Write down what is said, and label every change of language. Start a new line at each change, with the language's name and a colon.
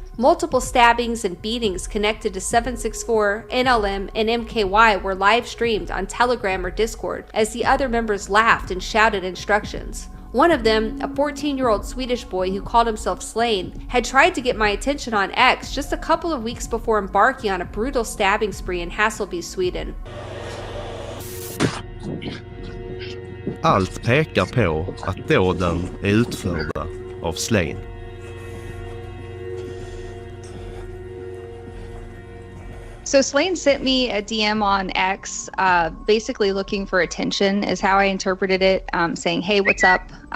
English: Multiple stabbings and beatings connected to 764, NLM, and MKY were live streamed on Telegram or Discord as the other members laughed and shouted instructions. One of them, a 14-year-old Swedish boy who called himself Slain, had tried to get my attention on X just a couple of weeks before embarking on a brutal stabbing spree in Hässelby, Sweden.
Swedish: Allt pekar på att dåden är utförda av Slain.
English: So Slane sent me a DM on X, basically looking for attention is how I interpreted it, saying, hey, what's up?